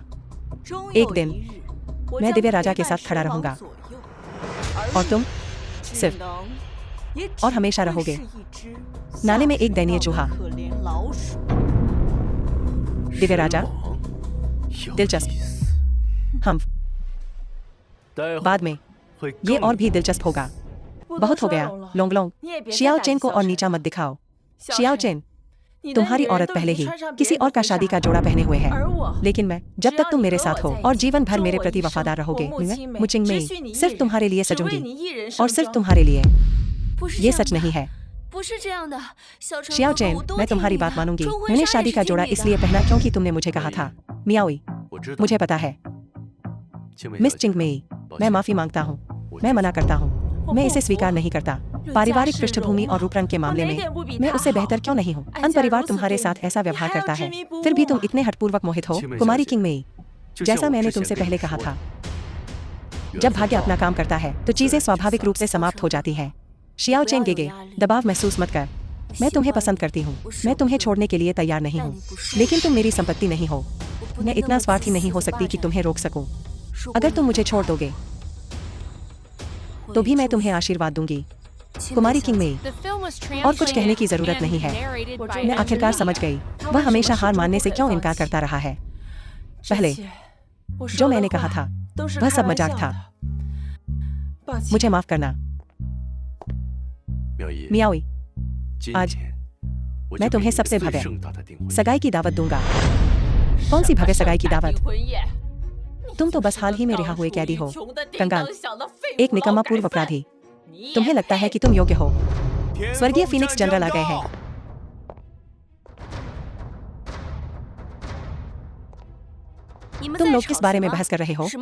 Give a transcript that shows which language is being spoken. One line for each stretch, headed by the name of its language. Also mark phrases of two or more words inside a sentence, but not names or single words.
Hindi: एक दिन मैं दिव्य राजा के साथ खड़ा रहूंगा और तुम सिर्फ और हमेशा रहोगे नाले में एक दयनीय चूहा। दिव्य राजा,
Chinese: 有
Hindi: दिलचस्प।
Chinese: 意思
Hindi: हम
Chinese: 待会
Hindi: बाद में
Chinese: 会
Hindi: ये
Chinese: 更
Hindi: और भी दिलचस्प होगा। बहुत हो गया लोंगलोंग। शियाओ चेन को और नीचा मत दिखाओ। शियाओ चेन, तुम्हारी औरत पहले ही किसी और का शादी का जोड़ा पहने हुए है, लेकिन मैं जब तक तुम मेरे साथ हो और जीवन भर मेरे प्रति वफादार रहोगे, मुचिंगमेई सिर्फ तुम्हारे लिए सजूंगी और सिर्फ तुम्हारे लिए। ये सच नहीं है।
Chinese: 不是这样的，小陈
Hindi: शियाओ
Chinese: 哥哥，
Hindi: चेन,
Chinese: 我都
Hindi: मैं
Chinese: 听
Hindi: तुम्हारी
Chinese: 你
Hindi: बात
Chinese: 的
Hindi: मानूंगी।
Chinese: 冲婚
Hindi: मैंने
Chinese: 纱
Hindi: शादी
Chinese: 也
Hindi: का
Chinese: 是
Hindi: जोड़ा
Chinese: 听你
Hindi: इसलिए
Chinese: 的
Hindi: पहना क्योंकि तुमने मुझे कहा था। मियाओई,
Chinese: 我知道
Hindi: मुझे पता है।
Chinese: 青梅
Hindi: मिस
Chinese: 小姐
Hindi: चिंगमेई,
Chinese: 抱
Hindi: मैं
Chinese: 歉
Hindi: माफी मांगता हूँ। मैं मना करता हूँ। मैं इसे स्वीकार नहीं करता। पारिवारिक पृष्ठभूमि और रूपरंग के मामले में मैं उससे बेहतर क्यों नहीं हूँ? अन परिवार तुम्हारे साथ ऐसा व्यवहार करता है, फिर भी तुम इतने हठपूर्वक मोहित हो। कुमारी किंगमेई,
Chinese: 就像
Hindi: जैसा
Chinese: 我
Hindi: मैंने
Chinese: 之前
Hindi: तुमसे
Chinese: 跟你
Hindi: पहले कहा
Chinese: 说
Hindi: था,
Chinese: 的，
Hindi: जब
Chinese: 缘分
Hindi: भाग्य
Chinese: 到
Hindi: अपना काम करता है तो चीजें स्वाभाविक रूप से समाप्त हो जाती हैं। शियाओ चेन गेगे, दबाव महसूस मत कर। मैं तुम्हें पसंद करती हूँ। मैं तुम्हें छोड़ने के लिए तैयार नहीं हूँ, लेकिन तुम मेरी संपत्ति नहीं हो। मैं इतना स्वार्थी नहीं हो सकती कि तुम्हें रोक सकूं। अगर तुम मुझे छोड़ दोगे तो भी मैं तुम्हें आशीर्वाद दूंगी। कुमारी किंगमेई,
English: The film was
Hindi: और कुछ कहने की
English: translated
Hindi: जरूरत
English: and
Hindi: नहीं है।
English: narrated by
Hindi: मैं आखिरकार
English: Benjamin.
Hindi: समझ गई वह हमेशा हार मानने से क्यों इनकार करता रहा है। पहले जो मैंने कहा था वह सब मजाक था। मुझे माफ करना।
Chinese: 妙姨，
Hindi: मियाओई,
Chinese: 今
Hindi: आज
Chinese: 天我
Hindi: मैं
Chinese: 就给
Hindi: तुम्हें
Chinese: 你一个
Hindi: सबसे
Chinese: 最
Hindi: भव्य
Chinese: 盛大的订婚宴。
Hindi: सगाई की दावत दूंगा। कौन सी भव्य सगाई की दावत? तुम तो बस हाल ही में रिहा हुए कैदी हो, कंगाल, एक निकम्मा पूर्व अपराधी। तुम्हें लगता है कि तुम योग्य हो। स्वर्गीय फीनिक्स जनरल आ गए हैं। तुम लोग किस बारे में बहस कर रहे हो?